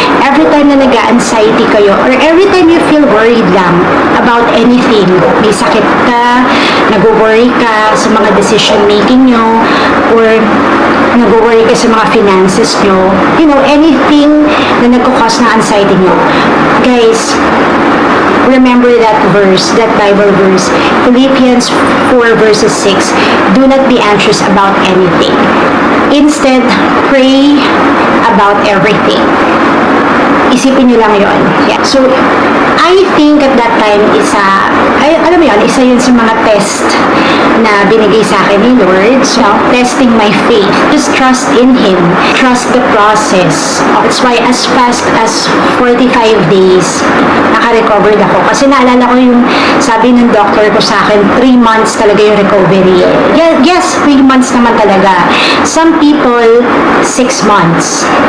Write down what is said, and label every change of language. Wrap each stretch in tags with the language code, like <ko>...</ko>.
<tl>Every time na nag-anxiety kayo,</tl> <en>or every time you feel worried</en> <tl>lang</tl> <en>about anything,</en> <tl>may sakit ka, nag-worry ka sa mga decision making nyo, or nag-worry ka sa mga finances nyo, you know, anything na nagkukos ng anxiety nyo.</tl> <en>Guys, remember that verse, that Bible verse, Philippians 4 verses 6, do not be anxious about anything. Instead, pray about everything.</en> <tl>Isipin nyo lang yun. Yeah.</tl> <en>So, I think at that time,</en> <tl>alam mo yun, isa yun sa mga test na binigay sa akin ni Lord.</tl> <en>So, testing my faith. Just trust in Him. Trust the process. That's why as fast as 45 days, naka-recovered ako.</en> <tl>Kasi naalala ko yung sabi ng doctor ko sa akin, 3 months talaga yung recovery.</tl> <en>Yes, 3 months naman talaga. Some people, 6 months.</en>